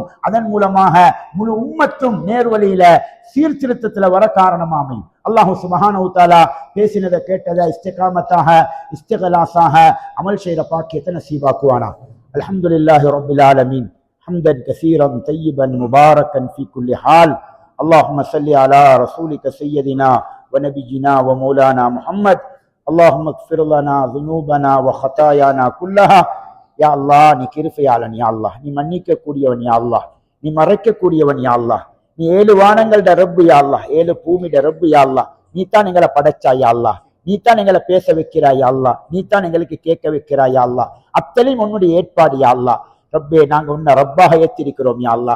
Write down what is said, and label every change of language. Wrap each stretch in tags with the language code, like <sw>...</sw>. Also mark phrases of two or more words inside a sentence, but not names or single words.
<ta>அதன் மூலமாக முழு உம்மத்தும் நேர்வழியில சீர்திருத்தத்துல வர காரணமாகும்.</ta> <ar>الله سبحانه وتعالى</ar> <ta>பேசினதை கேட்டதை இஸ்திகாமத்தாக இஸ்திகலாஸாக அமல் செய்த பாக்கியத்தை நசீபாக்குவானா.</ta> <ar>الحمد لله رب العالمين حمدا كثيرا طيبا مباركا في كل حال. اللهم صل على رسولك سيدنا ونبينا ومولانا محمد. اللهم اغفر لنا ذنوبنا وخطايانا كلها. يا الله,</ar> <ta>நீ கிருபையாளன்</ta> <ar>يا الله,</ar> <ta>நீ மன்னிக்க கூடியவன்</ta> <ar>يا الله,</ar> <ta>நீ மறைக்க கூடியவன்</ta> <ar>يا الله,</ar> <ta>நீ 7 வானங்கள்ட ரப்பு</ta> <ar>يا الله,</ar> <ta>7 பூமிட ரப்பு</ta> <ar>يا الله.</ar> <ta>நீ தான் எங்களை படைச்சாய்</ta> <ar>يا الله,</ar> <ta>நீ தான் எங்களை பேச வைக்கிறாய்</ta> <ar>يا الله,</ar> <ta>நீ தான் எங்களுக்கு கேட்க வைக்கிறாய்</ta> <ar>يا الله.</ar> <ta>அத்தனையும் உன்னுடைய ஏற்பாடு</ta> <ar>يا الله.</ar> <ta>ரப்பே, நாங்க உன்னை ரப்பாக ஏற்றிருக்கிறோம்</ta> <ar>يا الله.</ar>